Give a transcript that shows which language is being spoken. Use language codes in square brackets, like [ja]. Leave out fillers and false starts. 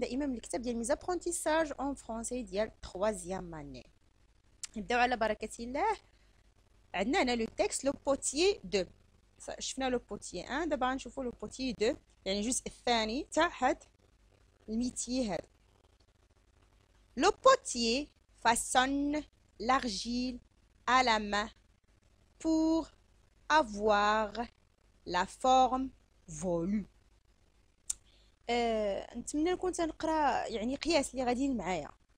[ar] دائما من الكتاب ديال ميزابرونتيساج اون فرونسي ديال 3 اني. نبداو على بركة الله. عندنا هنا لو تكست لو بوتيي 2. شفنا لو بوتيي 1، دابا غنشوفوا لو بوتيي 2، يعني الجزء الثاني تاع هاد الميتي هذا. [fr] لو بوتيي façonne l'argile à la main pour avoir la forme voulue. [ar] نتمنى نكون تنقرا يعني قياس اللي غاديين معايا.